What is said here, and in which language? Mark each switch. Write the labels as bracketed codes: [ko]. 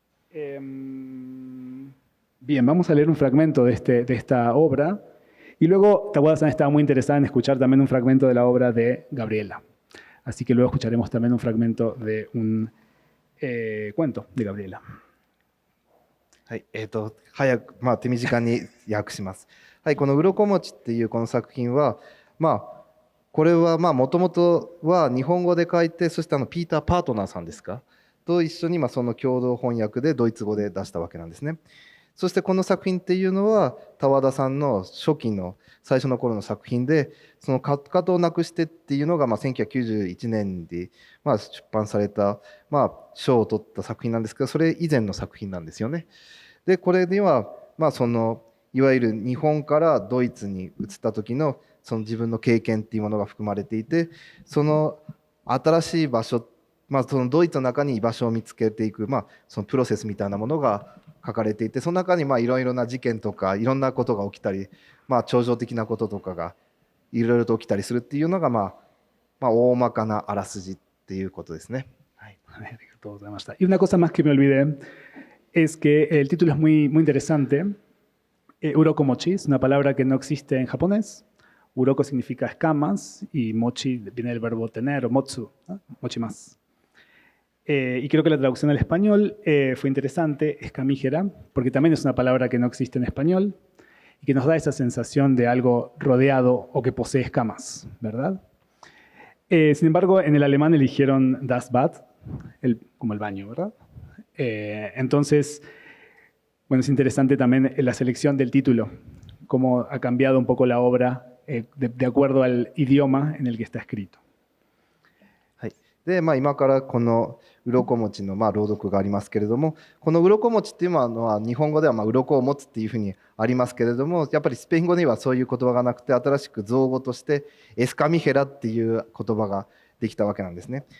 [es] Bien, vamos a leer un fragmento de esta obra, y luego Tawada-san estaba muy interesada en escuchar también un fragmento de la obra de Gabriela. Así que luego escucharemos también un fragmento de un cuento de Gabriela. [ja] はい、早く、手短に訳します。はい、この鱗餅っていうこの作品は、これはもともとは日本語で書いて、そしてピーター・パートナーさんですかと一緒にその共同翻訳でドイツ語で出したわけなんですね。そしてこの作品っていうのはTawadaさんの初期の最初の頃の作品で、そのかかとをなくしてっていうのが1991年に出版された賞を取った作品なんですけど、それ以前の作品なんですよね。でこれにはいわゆる日本からドイツに移った時のその自分の経験っていうものが含まれていて、その新しい場所、そのドイツの中に居場所を見つけていく、そのプロセスみたいなものが書かれていて、その中にいろいろな事件とかいろんなことが起きたり、超常的なこととかがいろいろと起きたりするっていうのが大まかなあらすじっていうことですね。はい。 [es] Y una cosa más que me olvidé es que el título es muy, muy interesante. Uroko mochi es una palabra que no existe en japonés. Uroko significa escamas y mochi viene del verbo tener o motsu, ¿no? Mochi más. Y creo que la traducción al español fue interesante, escamígera, porque también es una palabra que no existe en español y que nos da esa sensación de algo rodeado o que posee escamas, ¿verdad? Sin embargo, en el alemán eligieron das Bad, como el baño, ¿verdad? Entonces, bueno, es interesante también la selección del título, cómo ha cambiado un poco la obra de acuerdo al idioma en el que está escrito. [ja] で今からこの鱗餅の朗読がありますけれども、この鱗餅っていうのは日本語では鱗を持つっていうふうにありますけれども、やっぱりスペイン語にはそういう言葉がなくて、新しく造語としてエスカミヘラっていう言葉ができたわけなんですね。